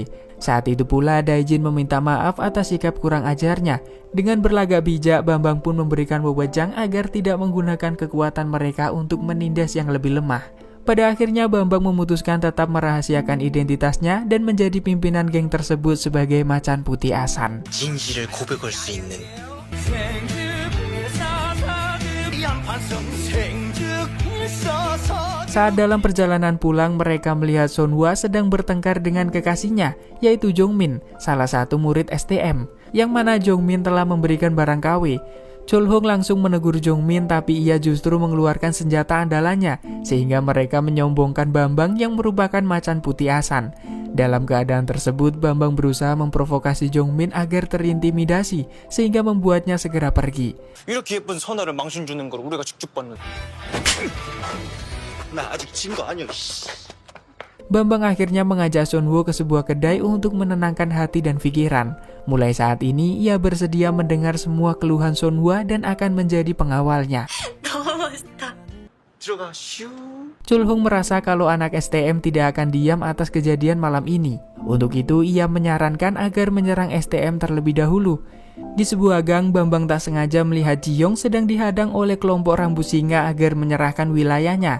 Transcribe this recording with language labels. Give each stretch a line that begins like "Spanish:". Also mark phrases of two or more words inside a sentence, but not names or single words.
Indonesian: Saat itu pula Daijin meminta maaf atas sikap kurang ajarnya. Dengan berlagak bijak, Bambang pun memberikan wewejang agar tidak menggunakan kekuatan mereka untuk menindas yang lebih lemah. Pada akhirnya Bambang memutuskan tetap merahasiakan identitasnya dan menjadi pimpinan geng tersebut sebagai macan putih Asan.
Korean: 진실을 고백할 수 있는
Indonesian: Saat dalam perjalanan pulang, mereka melihat Sonhwa sedang bertengkar dengan kekasihnya, yaitu Jongmin, salah satu murid STM, yang mana Jongmin telah memberikan barang KW. Cholhong langsung menegur Jongmin, tapi ia justru mengeluarkan senjata andalannya, sehingga mereka menyombongkan Bambang yang merupakan macan putih Asan. Dalam keadaan tersebut, Bambang berusaha memprovokasi Jongmin agar terintimidasi, sehingga membuatnya segera pergi.
Korean: 이렇게 예쁜 선아를 망신 주는 걸 우리가 직접 봤는데. 나 아직 진 거 아니야.
Indonesian: Bambang akhirnya mengajak Sonhwa ke sebuah kedai untuk menenangkan hati dan pikiran. Mulai saat ini, ia bersedia mendengar semua keluhan Sonhwa dan akan menjadi pengawalnya.
Korean: 너무 멋있다. 들어가 슈.
Indonesian: Cholhong merasa kalau anak STM tidak akan diam atas kejadian malam ini. Untuk itu, ia menyarankan agar menyerang STM terlebih dahulu. Di sebuah gang, Bambang tak sengaja melihat Jiyong sedang dihadang oleh kelompok rambut singa agar menyerahkan wilayahnya.